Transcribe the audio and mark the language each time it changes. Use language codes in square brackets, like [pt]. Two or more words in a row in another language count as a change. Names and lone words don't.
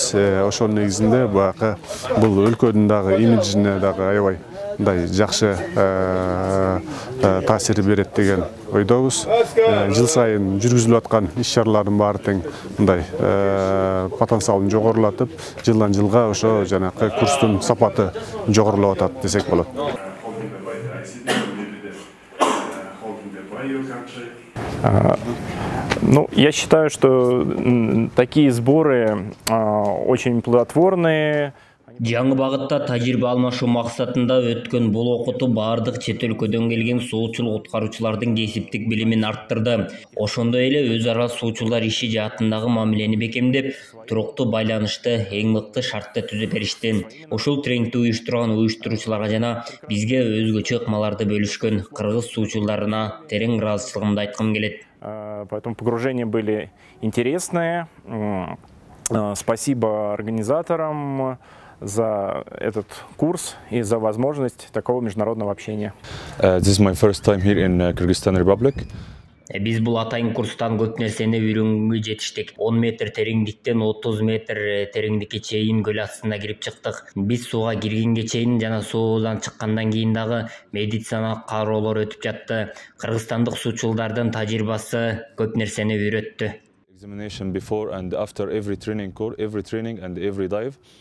[ky] Ошонун негизинде баягы бул өлкөнүн дагы имиджине дагы аябай мындай жакшы таасир берет деген ойдобуз. Жыл сайын жүргүзүлүп аткан иш-чаралардын баары тең мындай потенциалын жогорулатып, жылдан жылга ошо жанакы курстун сапаты жогорулап атат десек болот. [ru] Ну, я считаю, что такие сборы очень плодотворные. [ky] Жаңы багытта тажрыйба алмашуу максатында өткөн бул окутуу баардык чет өлкөдөн келген суучул куткаруучулардын кесиптик билимин арттырды. Ошондой эле өз ара суучулар иши жаатындагы мамилени бекемдеп, туруктуу байланышты, эң мыкты шартты түзүп беришти. Ушул тренингди уюштурган уюштуруучуларга жана бизге өзгөчө ыкмаларды бөлүшкөн кыргыз суучулдарына терең ыраазычылыгымды айткым келет. [ru] Поэтому погружения были интересные. Спасибо организаторам за этот курс и за возможность такого международного общения. [en] This is my first time here in Kyrgyzstan Republic. [ky] Биз бул атайын курстан көп нерсени үйрөнгөнгө жетиштик. 10 метр тереңдиктен 30 метр тереңдикке чейин көл астына кирип чыктык. Биз сууга киргенге чейин жана суудан чыккандан кийин дагы медициналык кароолор өтүп жатты. Кыргызстандык суучулдардын тажрыйбасы көп нерсени үйрөттү. [en] Examination before and after every training course, every training and every dive.